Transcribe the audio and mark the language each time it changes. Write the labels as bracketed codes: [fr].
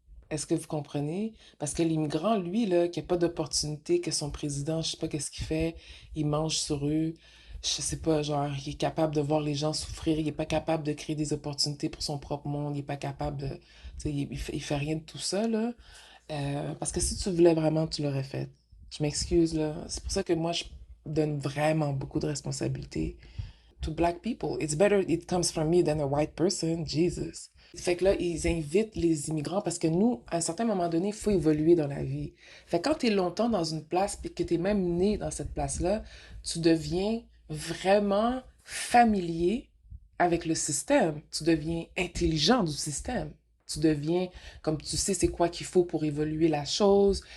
[fr] Est-ce que vous comprenez? Parce que l'immigrant, lui, là, qui n'a pas d'opportunité, que son président, je sais pas qu'est-ce qu'il fait, il mange sur eux, je sais pas, genre, il est capable de voir les gens souffrir, il est pas capable de créer des opportunités pour son propre monde, il est pas capable de, tu sais, il fait rien de tout ça, là. Parce que si tu voulais vraiment, tu l'aurais fait. Je m'excuse, là. C'est pour ça que moi, je donne vraiment beaucoup de responsabilités [en] to black people. It's better it comes from me than a white person. Jesus. [fr] Fait que là, ils invitent les immigrants parce que nous, à un certain moment donné, il faut évoluer dans la vie. Fait que quand tu es longtemps dans une place puis que tu es même né dans cette place-là, tu deviens vraiment familier avec le système. Tu deviens intelligent du système. Tu deviens, comme tu sais, c'est quoi qu'il faut pour évoluer la chose.